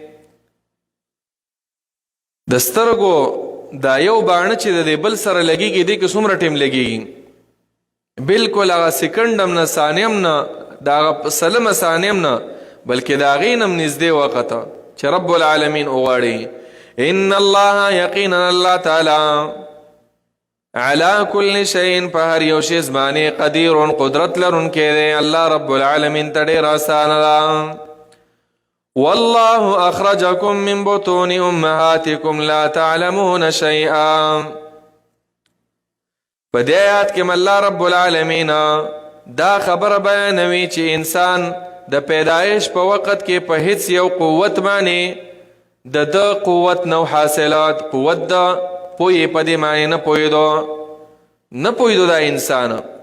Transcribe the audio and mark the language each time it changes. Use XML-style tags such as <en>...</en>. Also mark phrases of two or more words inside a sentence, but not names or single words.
<ps>د سترګو دا یو باڼه چې د بل سره لګیږي دې کې څومره ټیم لګیږي؟ بالکل هغه سکند هم نه، ثانیه هم نه، دا هغه سلمه ثانیه هم نه، بلکې د هغې نه هم نږدې وخت چې</ps> <ar>رب العالمین</ar> <ps>وغواړي.</ps> <ar>ان الله</ar> <ps>یقینا الله تعالی</ps> <ar>على كل شيء</ar> <ps>په هر یو شی باندې قدیر قدرت لرونکی دی. الله</ps> <ar>رب العالمین</ar> <ps>ته ډېر آسان ده.</ps> <ar>والله اخرجكم من بطون امهاتكم لا تعلمون شيئا.</ar> <ps>په دې آیات کې الله</ps> <ar>رب العالمین</ar> <ps>دا خبر بیانوي چې انسان د پیدایش په وخت کې په هیڅ یو قوت باندې د قوت نو حاصلات، قوت د پوی په دې معنی نه پویدو دا انسان،</ps>